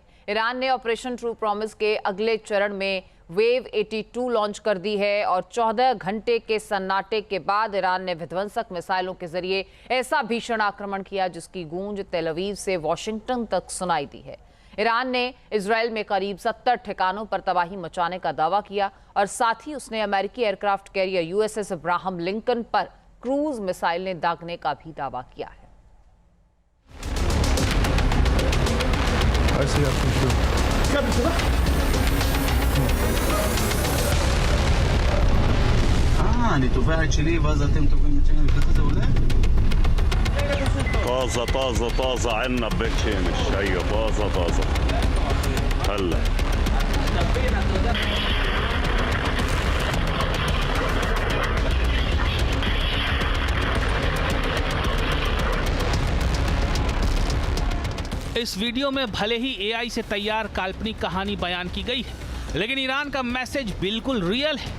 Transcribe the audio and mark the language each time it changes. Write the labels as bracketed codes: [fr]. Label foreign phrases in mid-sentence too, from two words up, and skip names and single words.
[hi] ईरान ने ऑपरेशन ट्रू प्रॉमिस के अगले चरण में वेव 82 लॉन्च कर दी है और 14 घंटे के सन्नाटे के बाद ईरान ने विध्वंसक मिसाइलों के जरिए ऐसा भीषण आक्रमण किया जिसकी गूंज तेल अवीव से वॉशिंगटन तक सुनाई दी है। ईरान ने इजराइल में करीब 70 ठिकानों पर तबाही मचाने का दावा किया और साथ ही उसने अमेरिकी [en] aircraft carrier [hi] यूएसएस अब्राहम लिंकन पर [en] cruise missile [hi] ने दागने का भी दावा किया है। [he] אני תובעת שלי ואז אתם תובעים את שלי וככה זה עולה? [ar] طازة طازة طازة عنا ببيت شمس. ايوه طازة طازة هلا [hi] इस वीडियो में भले ही एआई से तैयार काल्पनिक कहानी बयान की गई है, लेकिन ईरान का मैसेज बिल्कुल रियल है।